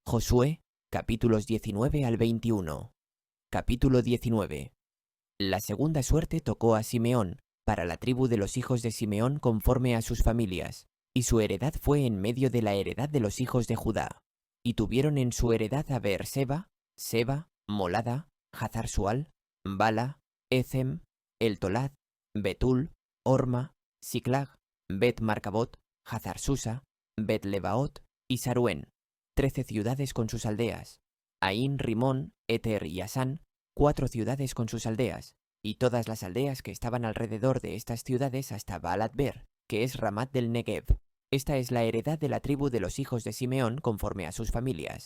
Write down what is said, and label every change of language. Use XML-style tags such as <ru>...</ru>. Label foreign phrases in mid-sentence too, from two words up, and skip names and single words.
<es>Josué, capítulos 19 al 21. Capítulo 19. La segunda suerte tocó a Simeón, para la tribu de los hijos de Simeón conforme a sus familias, y su heredad fue en medio de la heredad de los hijos de Judá. Y tuvieron en su heredad a Beerseba, Seba, Molada, Hazar-Sual, Bala, Ethem, Eltolad, Betul, Orma, Siclag, Bet-Marcabot, Hazar-Susa, Bet-Lebaot y Saruén, 13 ciudades con sus aldeas, Ain, Rimón, Eter y Asán, 4 ciudades con sus aldeas, y todas las aldeas que estaban alrededor de estas ciudades hasta Baalat-Ber, que es Ramat del Negev. Esta es la heredad de la tribu de los hijos de Simeón conforme a sus familias.</es>